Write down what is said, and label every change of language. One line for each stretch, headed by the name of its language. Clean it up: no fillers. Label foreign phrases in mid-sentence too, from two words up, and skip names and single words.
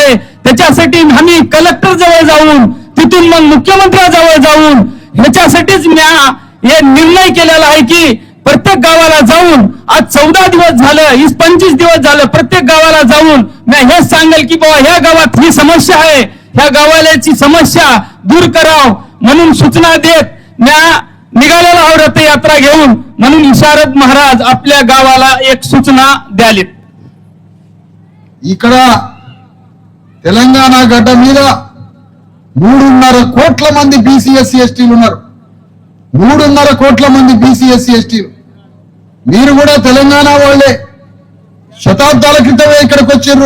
Marathi: त्याच्यासाठी आम्ही कलेक्टर जवळ जाऊन, तिथून मग मुख्यमंत्र्याजवळ जाऊन ह्याच्यासाठीच मी हे निर्णय केलेला आहे की प्रत्येक गावाला जाऊन, आज 14 दिवस झालं, 25 दिवस झालं, प्रत्येक गावाला जाऊन मी हेच सांगेल की बाबा ह्या गावात ही समस्या आहे, ह्या गावाल्याची समस्या दूर कराव म्हणून सूचना देत मी निघालेला आहोत रथयात्रा घेऊन. म्हणून इशारद महाराज आपल्या गावाला एक सूचना द्यालीत.
Telugu: ఇక్కడ తెలంగాణ గడ్డ మీద 3.5 కోట్ల మంది బీసీఎస్సీ ఎస్టీలు ఉన్నారు. 3.5 కోట్ల మంది బీసీఎస్సీ ఎస్టీలు. మీరు కూడా తెలంగాణ వాళ్ళే. శతాబ్దాల క్రితమే ఇక్కడికి వచ్చారు.